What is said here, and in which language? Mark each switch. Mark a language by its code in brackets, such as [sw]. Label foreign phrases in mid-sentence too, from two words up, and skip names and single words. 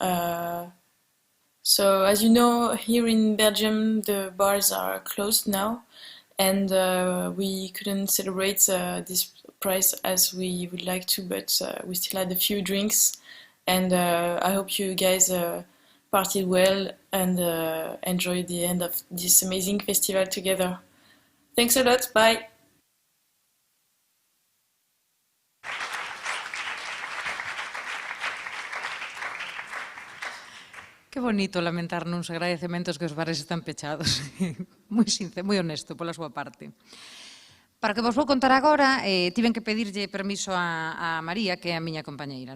[en] So, as you know, here in Belgium, the bars are closed now, and we couldn't celebrate this prize as we would like to, but we still had a few drinks, and I hope you guys partied well and enjoyed the end of this amazing festival together. Thanks a lot, bye! [gl] Que bonito lamentar nuns agradecementos que os bares están pechados. Moi sincero, moi honesto pola súa parte. Para que vos vou contar agora, tiven que pedirlle permiso a María, que é a miña compañeira.